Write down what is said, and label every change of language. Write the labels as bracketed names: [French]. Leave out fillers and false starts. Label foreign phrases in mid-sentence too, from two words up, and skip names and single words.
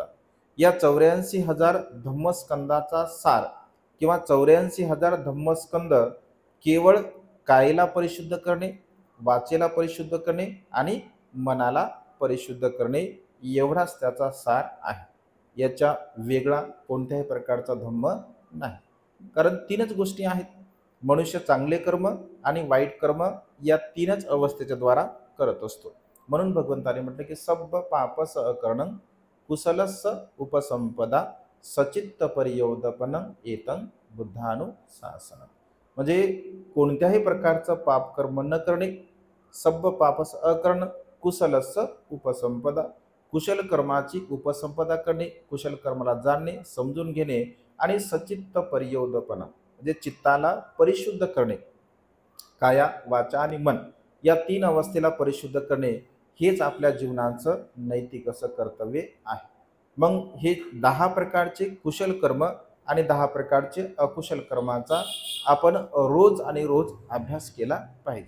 [Marathi] या 84,000 धम्मस्कंदाचा सार किंवा 84,000 धम्मस्कंद केवळ कायेला परिशुद्ध करणे, वाचेला परिशुद्ध करणे आणि मनाला परिशुद्ध करणे एवढाच त्याचा सार आहे. याच्या वेगळा कोणत्याही प्रकारचा धम्म नाही. कारण 3च गोष्टी आहेत. मनुष्य चांगले कर्म आणि वाईट कर्म या 3च अवस्थेच्या द्वारा करत असतो. म्हणून भगवंताने म्हटलं की [Pali] सब्ब पापस अकरणं कुशलस्स उपसंपदा सचित्त परियोदपनं एतं बुद्धानुशासनं. [Marathi] म्हणजे कोणत्याही प्रकारचं पाप कर्म न करणे, [Pali] सब्ब पापस अकरण, कुशलस्स उपसंपदा, [Marathi] कुशल कर्माची उपसंपदा करणे, कुशल कर्माला जाणणे, समजून घेणे आणि [Pali] सचित्त परियोदपना [Marathi] म्हणजे चित्ताला परिशुद्ध करणे. काया, वाचा आणि मन या 3 अवस्थेला परिशुद्ध करणे हेच आपल्या जीवनाचं नैतिक असं कर्तव्य आहे. मग हे 10 प्रकारचे कुशल कर्म आणि 10 प्रकारचे अकुशल कर्माचा आपण रोज आणि रोज अभ्यास केला पाहिजे.